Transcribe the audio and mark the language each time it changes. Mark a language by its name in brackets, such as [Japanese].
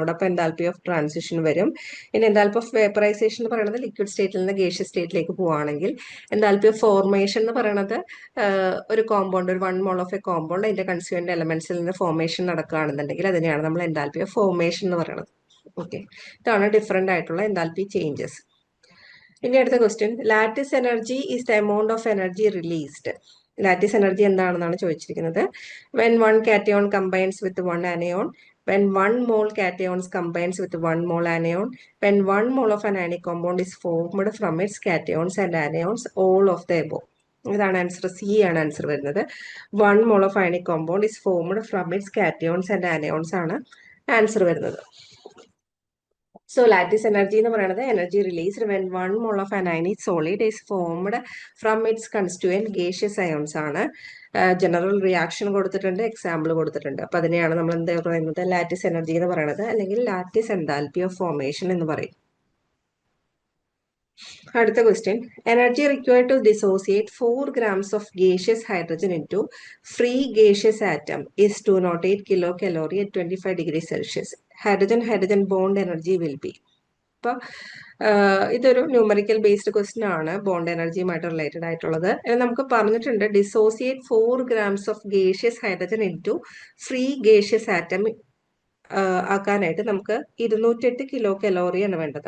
[Malayalam] അവിടെ അപ്പോൾ enthalpy of transition വരും. ഇനി എൻതാൽപ്പി ഓഫ് വേപ്പറൈസേഷൻ എന്ന് പറയുന്നത് ലിക്വിഡ് സ്റ്റേറ്റിൽ നിന്ന് ഗേഷ്യസ് സ്റ്റേറ്റിലേക്ക് പോവുകയാണെങ്കിൽ, എൻതാൽപ്പി ഓഫ് ഫോർമേഷൻ എന്ന് പറയുന്നത് ഒരു കോമ്പൗണ്ട്, ഒരു 1 മോൾ ഓഫ് എ കോമ്പൗണ്ട് അതിന്റെ കൺസ്റ്റിറ്റ്യൂവന്റ് എലമെന്റ്സിൽ നിന്ന് ഫോർമേഷൻ നടക്കുകയാണെന്നുണ്ടെങ്കിൽ അതിനെയാണ് നമ്മൾ എൻതാൽപ്പി ഓഫ് ഫോർമേഷൻ എന്ന് പറയുന്നത്. ഓക്കെ, ഇതാണ് ഡിഫറെന്റ് ആയിട്ടുള്ള എൻതാൽപ്പി ചേഞ്ചസ്. ഇനി അടുത്ത question, [English] Lattice energy is the amount of energy released. [Malayalam] Lattice energy എന്താണെന്നാണ് ചോദിച്ചിരിക്കുന്നത്. [English] When one cation combines with one anion, when 1 mole cations combines with 1 mole anion, when 1 mole of an anionic compound is formed from its cations and anions, all of the above. [Malayalam] ഇതാണ് answer, C ആണ് answer വരുന്നത്. [English] 1 mole of ionic compound is formed from its cations and anions [Malayalam] ആണ് answer വരുന്നത്. [English] So lattice energy [Malayalam] എന്ന് പറയുന്നത് [English] energy released when 1 mole of an ionic solid is formed from its constituent gaseous ions ആണ്. [Malayalam] General reaction കൊടുത്തിട്ടുണ്ട്, example കൊടുത്തിട്ടുണ്ട്. അപ്പൊ അതിനെയാണ് നമ്മൾ എന്താ പറയുന്നത്? ലാറ്റിസ് എനർജി എന്ന് പറയുന്നത്, അല്ലെങ്കിൽ ലാറ്റിസ് എൻതാൽപ്പി ഓഫ് ഫോർമേഷൻ എന്ന് പറയും. അടുത്ത question, [English] Energy required to dissociate 4 grams of gaseous hydrogen into free gaseous atom is 208 kilocalorie at 25 degrees Celsius. Hydrogen bond energy will be. [Malayalam] അപ്പൊ ഇതൊരു ന്യൂമറിക്കൽ ബേസ്ഡ് ക്വസ്റ്റ്യൻ ആണ്, bond എനർജിയുമായിട്ട് related ആയിട്ടുള്ളത്. നമുക്ക് പറഞ്ഞിട്ടുണ്ട് [English] dissociate 4 grams of gaseous hydrogen into free gaseous atom [Malayalam] ആക്കാനായിട്ട് നമുക്ക് 208 kilo കലോറിയാണ് വേണ്ടത്.